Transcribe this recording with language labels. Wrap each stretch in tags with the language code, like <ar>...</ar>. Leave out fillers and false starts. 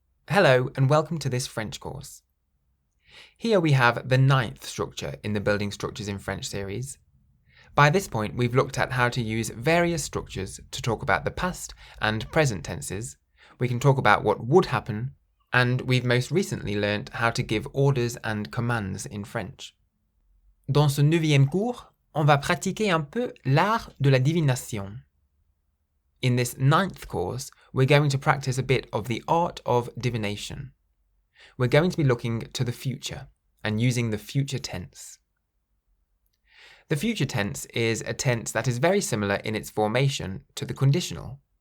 <en>Hello and welcome to this French course. Here we have the 9th structure in the Building Structures in French series. By this point, we've looked at how to use various structures to talk about the past and present tenses. We can talk about what would happen, and we've most recently learnt how to give orders and commands in French.</en> <fr>Dans ce 9e cours, on va pratiquer un peu l'art de la divination.</fr> <en>In this 9th course, we're going to practice a bit of the art of divination. We're going to be looking to the future and using the future tense. The future tense is a tense that is very similar in its formation to the conditional.</en>